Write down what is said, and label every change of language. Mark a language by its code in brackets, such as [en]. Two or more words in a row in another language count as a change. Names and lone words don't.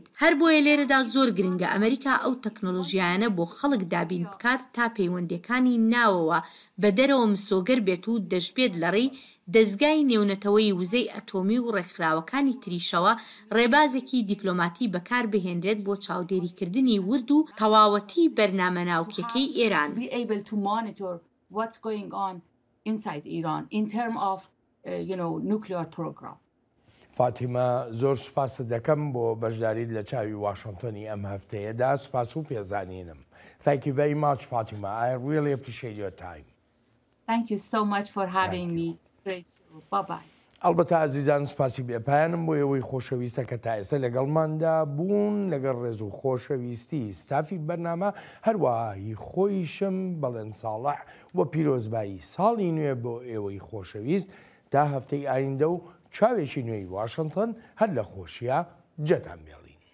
[ckb] هەر بۆیە لێرەدا زۆر گرنگە ئەمریکا ئەو تەکنۆلۆژیانە بۆ خەڵک دابین بکات تا پەیوەندیەکانی ناوەوە بە دەرەوە مسۆگەر بێت و دەشبێت لەڕێی دەستگای نێونەتەوەی وزەی ئەتۆمی و ڕێکخراوەکانی تریشەوە ڕێبازێکی دیپلۆماتی بەکار بهێنرێت بۆ چاودێریکردنی ورد و تەواوەتی بەرنامە ناوکیەکەی ئێران. [en] What's going on inside Iran in terms of, nuclear program. [ckb] فاتیمە زۆر سوپاس دەکەم بۆ بەشداریت لە چاوی واشنگتنی ئەم هەفتەیەدا سوپاس و پێزانینم. [en] Thank you very much, Fatima. I really appreciate your time. Thank you so much for having me. Great. Bye-bye. [ckb] ئەلبەتە ئازیزان سوپاسی بێپایانم بۆ ئەوەی خۆشەویستە کە تا ئێستا لەگەڵماندا بوون لەگەڵ ڕێز و خۆشەویستی ستافی بەرنامە هەروەهی خۆیشم بەڵێن ساڵح و پیرۆزبایی ساڵی نوێ بۆ ئێوەی خۆشەویست تا هەفتەی ئایندە و چاوێکی نوێی واشنگتن هەر لە خۆشیە جەتان بێڵی.